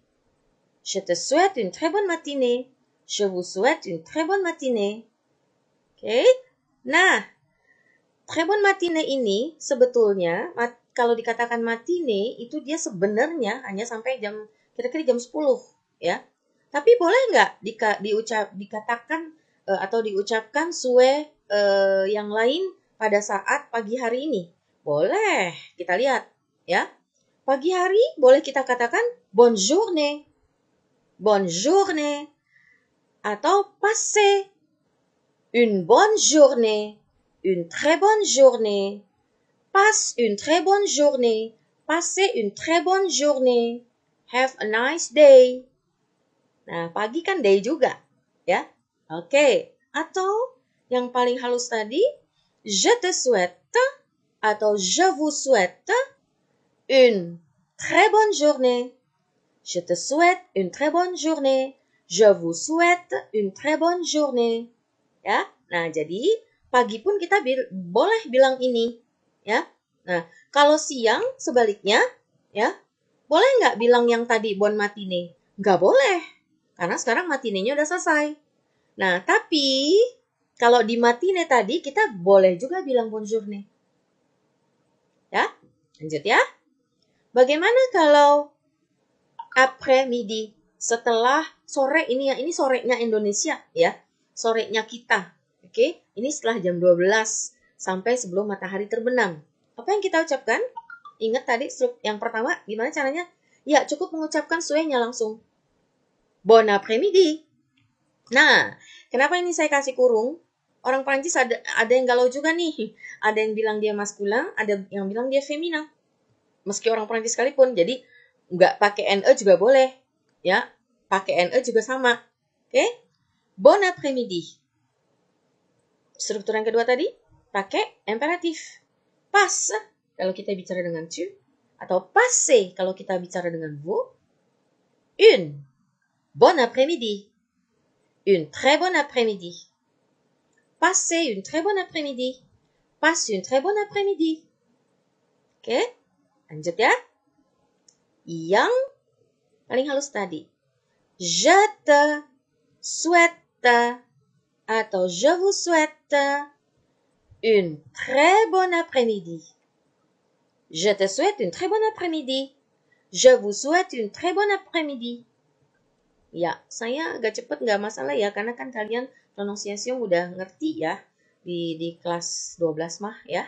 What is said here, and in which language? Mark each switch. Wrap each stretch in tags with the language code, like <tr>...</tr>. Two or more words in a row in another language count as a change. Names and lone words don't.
<fr>Je te souhaite une très bonne matinée. Je vous souhaite une très bonne matinée.</fr> <id>Oke. Nah,</id> <fr>très bonne matinée</fr> <id>ini sebetulnya kalau dikatakan matinée itu dia sebenarnya hanya sampai kira-kira jam 10 ya. Tapi boleh nggak dikatakan atau diucapkan souhait yang lain pada saat pagi hari ini? Boleh. Kita lihat ya. Pagi hari boleh kita katakan</id> <fr>bonne journée. Bonne journée. Atau passez une bonne journée, une très bonne journée, passe une très bonne journée, passez une très bonne journée,</fr> <en>have a nice day.</en> <id>Nah, pagi kan day juga, ya. Oke, atau yang paling halus tadi,</id> <fr>je te souhaite atau je vous souhaite une très bonne journée. Je te souhaite une très bonne journée. Je vous souhaite une très bonne journée.</fr> <id>Ya, nah jadi pagi pun kita boleh bilang ini, ya. Nah, kalau siang sebaliknya, ya, boleh nggak bilang yang tadi</id> <fr>bon matinée?</fr> <id>Nggak boleh, karena sekarang matinenya udah selesai. Nah, tapi kalau di matinée tadi kita boleh juga bilang</id> <fr>bonne journée.</fr> <id>Ya, lanjut ya. Bagaimana kalau</id> <fr>après midi?</fr> <id>Setelah sore ini ya, ini sorenya Indonesia ya, sorenya kita. Oke, ini setelah jam 12 sampai sebelum matahari terbenam. Apa yang kita ucapkan? Ingat tadi yang pertama gimana caranya? Ya, cukup mengucapkan suenya langsung.</id> <fr>Bon après-midi.</fr> <id>Nah, kenapa ini saya kasih kurung? Orang Prancis ada yang galau juga nih. Ada yang bilang dia maskulin, ada yang bilang dia feminin. Meski orang Prancis sekalipun. Jadi nggak pakai NE juga boleh. Ya, pakai NE juga sama. Oke?</id> <fr>Bon après-midi.</fr> <id>Struktur yang kedua tadi pakai imperatif. Pas kalau kita bicara dengan tu, atau passez kalau kita bicara dengan vous.</id> <fr>Une bonne après-midi. Une très bonne après-midi. Passez une très bonne après-midi. Passe une très bonne après-midi.</fr> <id>Oke, lanjut ya. Yang paling halus tadi.</id> <fr>Je te souhaite atau je vous souhaite une très bonne après-midi. Je te souhaite une très bonne après-midi. Je vous souhaite une très bonne après-midi.</fr> <id>Ya, saya agak cepat nggak masalah ya, karena kan kalian pronunciation udah ngerti ya di kelas 12 mah ya.</id>